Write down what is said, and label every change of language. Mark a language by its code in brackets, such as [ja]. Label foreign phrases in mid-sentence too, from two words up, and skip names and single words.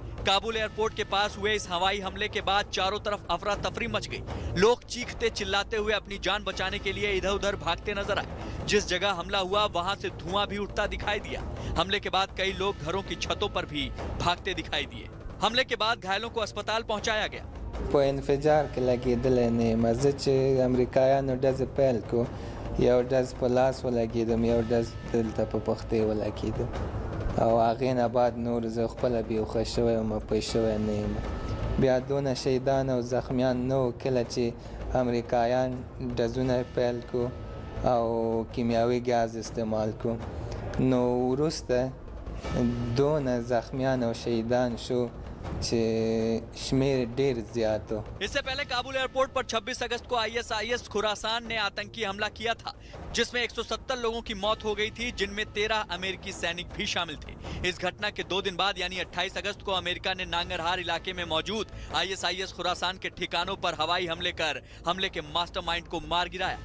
[hi] काबुल एयरपोर्ट के पास हुए इस हवाई हमले के बाद चारों तरफ अफरा तफरी मच गई। लोग चीखते चिल्लाते हुए अपनी जान बचाने के लिए इधर उधर भागते नजर आए। जिस जगह हमला हुआ वहां से धुआं भी उठता दिखाई दिया। हमले के बाद कई लोग घरों की छतों पर भी भागते दिखाई दिए। हमले के बाद घायलों को अस्पताल पहुंचाया गया। [ps] په انفجار کې لګېدلی نه یم. زه چې امریکایانو ډزې پیل کړو، یو ډز په لاس ولګېدم، یو ډز دلته په پښتۍ ولګېدم او هغې نه بعد نور زه خپله بېهوښه شوی وم، پوه شوی نه یم. بیا دونه شهیدان او زخمیان نه وو کله چې امریکایان ډزونه پیل کړو او کیمیاوي ګاز استعمال کړو. نو وروسته دونه زخمیان او شهیدان شو [hi] इससे पहले काबुल एयरपोर्ट पर 26 अगस्त को ISIS खुरासान ने आतंकी हमला किया था, जिसमें 170 लोगों की मौत हो गई थी, जिनमें 13 अमेरिकी सैनिक भी शामिल थे। इस घटना के 2 दिन बाद यानी 28 अगस्त को अमेरिका ने नांगरहार इलाके में मौजूद ISIS खुरासान के ठिकानों पर हवाई हमले कर हमले के मास्टरमाइंड को मार गिराया।